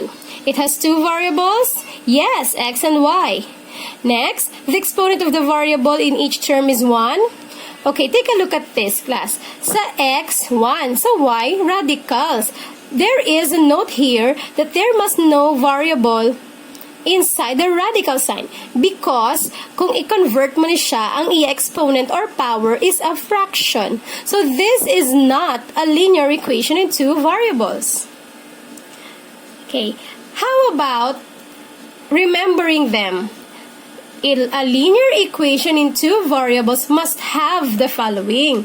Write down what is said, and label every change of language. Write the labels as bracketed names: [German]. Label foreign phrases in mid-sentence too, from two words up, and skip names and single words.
[English] It has two variables? Yes, x and y. Next, the exponent of the variable in each term is 1. Okay, take a look at this, class. [Hiligaynon] Sa x, 1. Sa y, radicals. [English] There is a note here that there must no variable inside the radical sign because [Hiligaynon] kung i-convert mo ni siya, ang i-exponent [English] or power is a fraction. So this is not a linear equation in two variables. Okay, how about remembering them? A linear equation in two variables must have the following.